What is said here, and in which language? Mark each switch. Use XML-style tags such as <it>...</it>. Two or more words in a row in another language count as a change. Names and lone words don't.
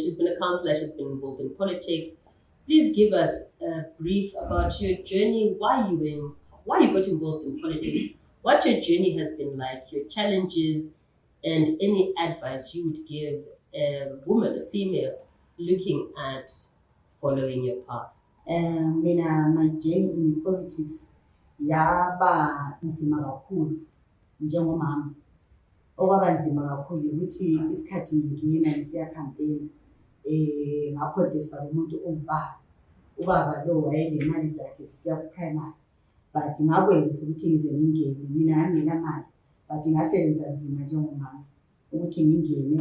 <en>She's been a councillor, she's been involved in politics. Please give us a brief about your journey, why you got involved in politics, what your journey has been like, your challenges, and any advice you would give a woman, a female, looking at following your path. My journey in politics</en> <nd>yaba nzima kakhulu njengomama. Okwaba nzima kakhulu ukuthi isikhathi ngingena ngisiya campaign ngaprotesta umuntu ubaba lo wayenemali zakhe sisiya ku primary, but ngakwenza ukuthi ngize ngingene, mina ngangenamali but ngasebenza nzima njengomama ukuthi ngingene.</nd>